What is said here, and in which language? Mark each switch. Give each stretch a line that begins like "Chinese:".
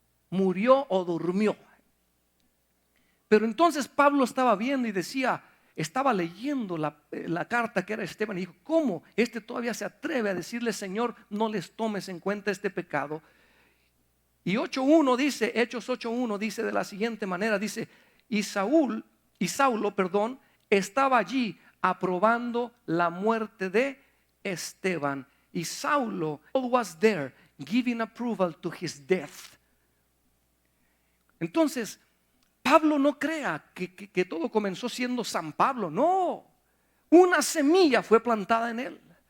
Spanish: Murió o durmió. Pero entonces Pablo estaba viendo y decía, estaba leyendo la carta que era Esteban, y dijo: ¿cómo todavía se atreve a decirle: Señor, no les tomes en cuenta este pecado? Y Hechos 8:1 dice de la siguiente manera, dice: y Saulo, estaba allí aprobando la muerte de Esteban.
English: Y Saulo was there giving approval to his death.
Spanish: Entonces, Pablo no crea que todo comenzó siendo San Pablo. No, una semilla fue plantada en él.